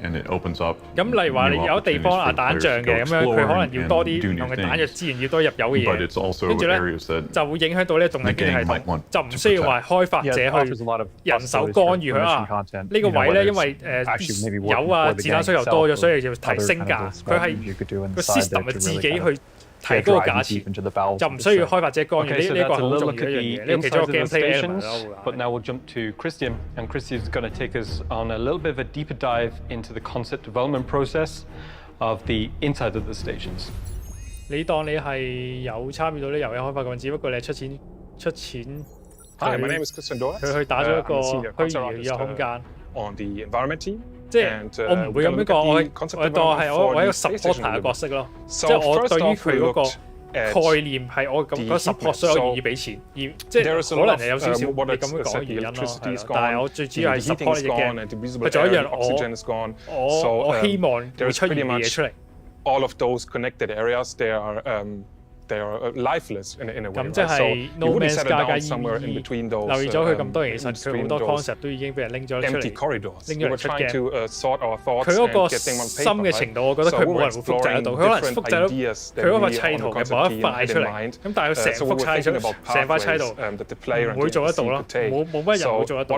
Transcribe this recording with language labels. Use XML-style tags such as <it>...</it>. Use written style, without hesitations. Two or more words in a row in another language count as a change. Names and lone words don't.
<yue>咁例如話你有地方啊打仗嘅咁樣，佢可能要多啲唔同嘅彈藥資源，要多入油嘅嘢，跟住咧就會影響到呢個動態經濟系統，就唔需要話開發者去人手干預佢啊。呢個位咧因為油啊子彈需求多咗，所以要提升價。佢係個 system 係自己去。提高個價錢，就唔需要開發者干預呢個好重要嘅一樣嘢，呢個其中一個</yue> <en>gameplay element</en> <yue>咯。</yue> <en>But now we'll jump to Christian, and Christian is going to take us on a little bit of a deeper dive into the concept development process of the inside of the stations.</en> <yue>你當你係有參與到啲遊戲開發咁，只不過你係出錢。</yue> <en>Hi, my name is Christian Doris.</en> <yue>佢去打咗一個虛擬嘅空間。</yue> <en>On the environment team.</en> <yue>即係我唔會咁樣講，我當係我一個 supporter 嘅角色咯。即係我對於佢嗰個概念係我咁嗰 support 所有願意俾錢，而即係可能係有少少你咁樣講嘅原因咯。但係我最主要係 support 呢隻 game，佢做一樣我希望會出現嘅嘢出嚟。</yue> <en>All of those connected areas, they are lifeless in a way.</en> <yue>咁即係 No Man's Sky 加 EVE 留意咗佢咁多嘢，其實佢好多 concept 都已經俾人拎咗出嚟，拎咗嚟出鏡。佢嗰個深嘅程度，我覺得佢冇人會複製得到。佢可能複製到佢嗰個砌圖嘅某一塊出嚟，咁但係佢成幅砌出成塊砌圖唔會做得到咯，冇乜人會做得到。</yue>